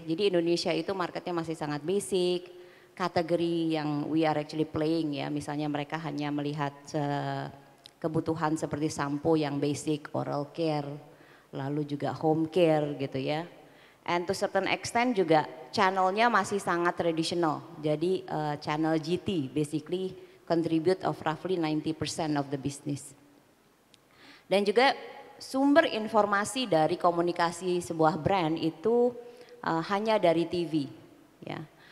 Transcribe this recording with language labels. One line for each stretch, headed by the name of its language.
Indonesian: Jadi Indonesia itu marketnya masih sangat basic. Kategori yang
English: we are actually playing
Indonesian: ya. Misalnya mereka hanya melihat kebutuhan seperti sampo yang basic, oral care, lalu juga home care gitu ya.
English: And to certain extent
Indonesian: juga channelnya masih sangat
English: traditional.
Indonesian: Jadi
English: channel GT basically contribute of roughly 90% of the business.
Indonesian: Dan juga sumber informasi dari komunikasi sebuah brand itu hanya dari TV ya.